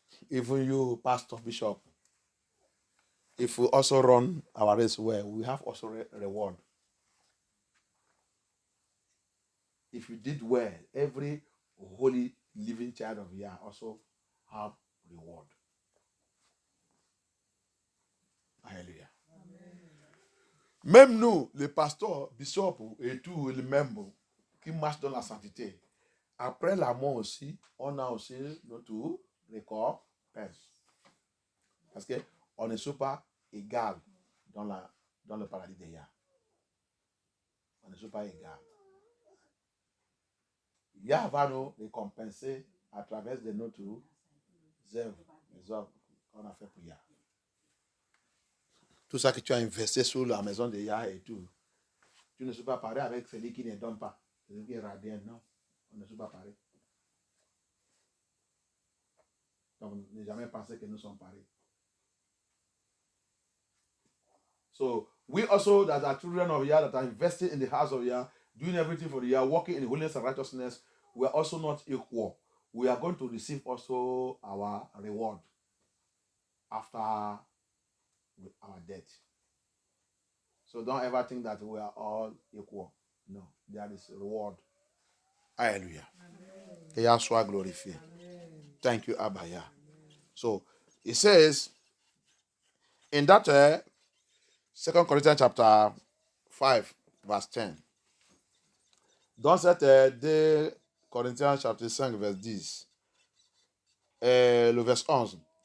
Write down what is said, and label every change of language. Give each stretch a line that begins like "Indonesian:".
English: Even you, Pastor, Bishop, if we also run our race well, we have also reward. If you did well, every holy living child of Yah also have reward.
French: Alléluia. Même nous, les pasteurs, bishops et tous les membres qui marchent dans la sainteté, après la mort aussi, on a aussi notre récompense. Parce qu'on ne soit pas égal dans le paradis de Yah. On ne soit pas égal. Yah va nous récompenser à travers de notre œuvres, les œuvres qu'on a fait pour Yah. Tout ça que tu as investi sur la maison de Yah et tout, Tu ne sais pas pareil avec celui qui ne donne pas. Celui qui est radiant, non. On ne sait pas pareil. Donc, ne jamais penser que nous sommes pareils.
English: So, we also, that are children of Yah, that are invested in the house of Yah, doing everything for the Yah, walking in holiness and righteousness, we are also not equal. We are going to receive also our reward after our death. So don't ever think that we are all equal. No, there is a reward. Hallelujah.
French: Que Yah soit glorifié.
English: Thank you, Abba Yah. So, it says, in that 2 Corinthians chapter 5, verse 10.
French: Dans cette 2 Corinthiens chapitre 5, verse 10, le verse 11.